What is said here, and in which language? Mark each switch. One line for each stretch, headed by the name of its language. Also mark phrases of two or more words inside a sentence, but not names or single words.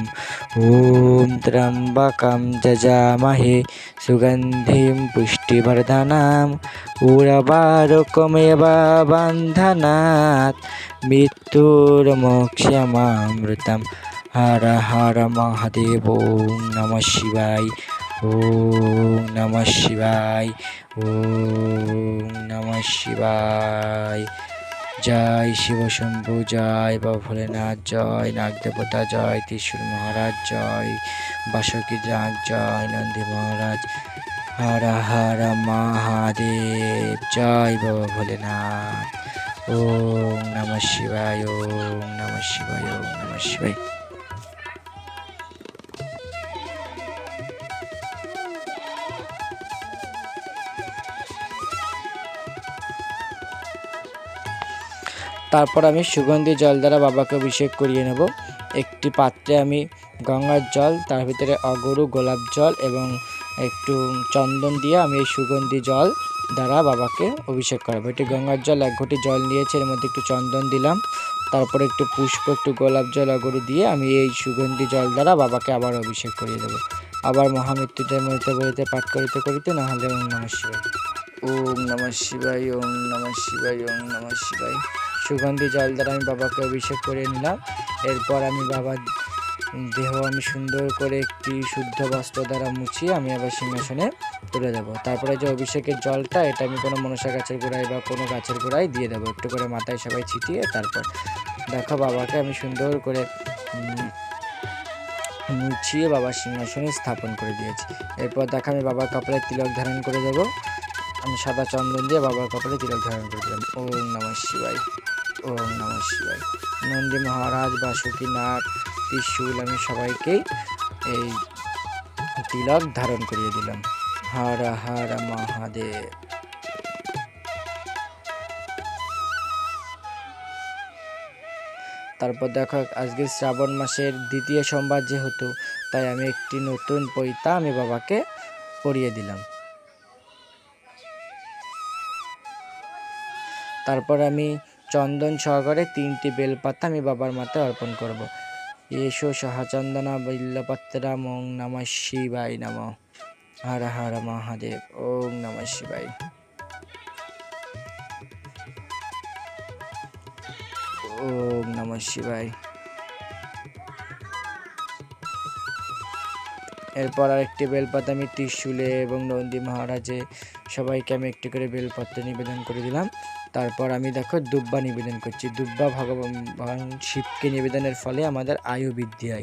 Sanskrit: ওম ত্র্যম্বকম যজামহে সুগন্ধিম পুষ্টিবর্ধনম উর্বারকমেব বন্ধনাৎ মৃত্যুর্মোক্ষ্যমামৃতম। হর হর মহাদেব। ওম নমঃ শিবায়। ওম নমঃ শিবায়। ওম নমঃ শিবায়।
Bangla: জয় শিব শম্ভু, জয় বাবা ভোলেনাথ, জয় নাগদেবতা, জয় ত্রিশূল মহারাজ, জয় বাসুকি নাগ, জয় নন্দী মহারাজ। হর হর মহাদেব, জয় বাবা ভোলেনাথ।
Sanskrit: ওম নমঃ শিবায়। ওম নমঃ শিবায়। ওম নমঃ শিবায়।
Bangla: তারপর আমি সুগন্ধি জল দ্বারা বাবাকে অভিষেক করিয়ে নেব। একটি পাত্রে আমি গঙ্গার জল, তার ভিতরে অগরু, গোলাপ জল এবং একটু চন্দন দিয়ে আমি এই সুগন্ধি জল দ্বারা বাবাকে অভিষেক করাবো। একটি গঙ্গার জল, এক ঘটি জল নিয়েছি, এর মধ্যে একটু চন্দন দিলাম, তারপরে একটু পুষ্প, একটু গোলাপ জল, অগরু দিয়ে আমি এই সুগন্ধি জল দ্বারা বাবাকে আবার অভিষেক করিয়ে দেবো। আবার মহামৃত্যুঞ্জয় বলিতে বলিতে পাঠ করিতে করিতে, না হলে
Sanskrit: ওম নমঃ শিবায়, ওম নমঃ শিবায়, ওম নমঃ শিবায়, ওম নমঃ শিবায়।
Bangla: সুগন্ধি জল দ্বারা আমি বাবাকে অভিষেক করে নিলাম। এরপর আমি বাবার দেহ আমি সুন্দর করে একটি শুদ্ধ বস্ত্র দ্বারা মুছিয়ে আমি আবার সিংহাসনে তুলে দেবো। তারপরে যে অভিষেকের জলটা, এটা আমি কোনো মনসা গাছের গোড়ায় বা কোনো গাছের গোড়ায় দিয়ে দেবো, একটু করে মাথায় সবাই ছিটিয়ে। তারপর দেখো বাবাকে আমি সুন্দর করে মুছিয়ে বাবার সিংহাসনে স্থাপন করে দিয়েছি। এরপর দেখো আমি বাবার কপালে তিলক ধারণ করে দেবো। আমি সাদা চন্দন দিয়ে বাবার কপালে তিলক ধারণ করে দিলাম।
Sanskrit: ওম নমঃ শিবায়, ওম নমঃ শিবায়।
Bangla: নন্দী মহারাজ, বাসুকীনাথ, ত্রিশূল, আমি সবাইকেই এই তিলক ধারণ করিয়ে দিলাম।
Sanskrit: হর হর মহাদেব।
Bangla: তারপর দেখো আজকে শ্রাবণ মাসের দ্বিতীয় সোমবার যেহেতু, তাই আমি একটি নতুন পৈতা আমি বাবাকে পরিয়ে দিলাম। তারপর আমি চন্দন সহকারে 3টি বেলপাতা আমি বাবার মাথায় অর্পণ করব।
Sanskrit: এসো সহচন্দনা বিল্লপত্রম, ওং নমঃ শিবায় নমঃ। হর হর মহাদেব, ওং নমঃ শিবায়, ওং নমঃ শিবায়।
Bangla: এরপর আরেকটি বেলপাতা আমি ত্রিশূলে এবং নন্দী মহারাজে সবাইকে আমি একটি করে বেলপত্র নিবেদন করে দিলাম। তারপর আমি দেখো দুব্বা নিবেদন করছি। দুব্বা ভগবান শিবকে নিবেদনের ফলে আমাদের আয়ু বৃদ্ধি হয়।